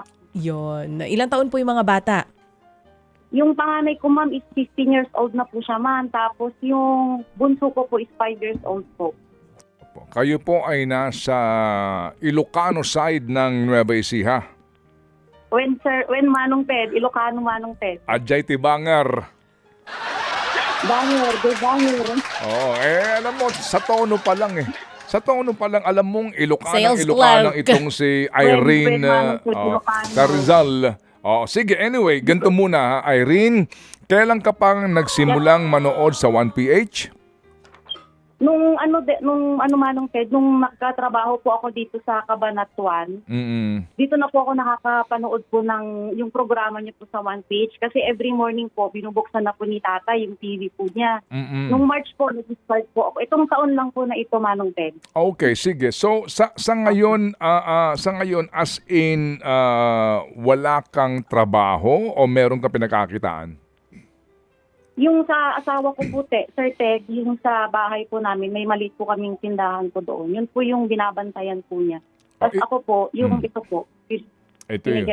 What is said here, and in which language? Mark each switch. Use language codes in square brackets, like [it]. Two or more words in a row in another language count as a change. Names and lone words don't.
[tl] Yun. Ilang taon po yung mga bata? Yung panganay ko, ma'am, is 15 [en] years old [tl] na po siya, ma'am. Tapos yung bunso ko po is 5 [en] years old [tl] po. Kayo po ay nasa Ilocano side ng Nueva Ecija. When Manong Ted, Ilocano Manong Ted. [ilo] Ajay Tibanger. Banger, banger. [tl] Oo, alam mo, sa tono pa lang eh. Sa tono pa lang, alam mong Sales Ilocano clerk. itong si Irene Manong Ted, Ilocano. sa Rizal. Sige, anyway, ganito muna ha, Irene. Kailan ka pang nagsimulang manood sa 1PH? Nung Manong Ted, nung nagkatrabaho po ako dito sa Cabanatuan, dito na po ako nakakapanood po ng yung programa niyo po sa 1PH kasi [en] every morning [tl] po binubuksan na po ni Tata yung TV po niya. Nung March po nag-start po ako. Itong taon lang po na ito, Manong Ted. Okay, sige. So sa ngayon [en] as in [tl] wala kang trabaho o meron kang pinagkakitaan? Yung sa asawa ko po, Sir Ted, yung sa bahay po namin, may maliit po kaming tindahan po doon. Yun po yung binabantayan po niya. Tapos ako po, yung ito po, Ito yun.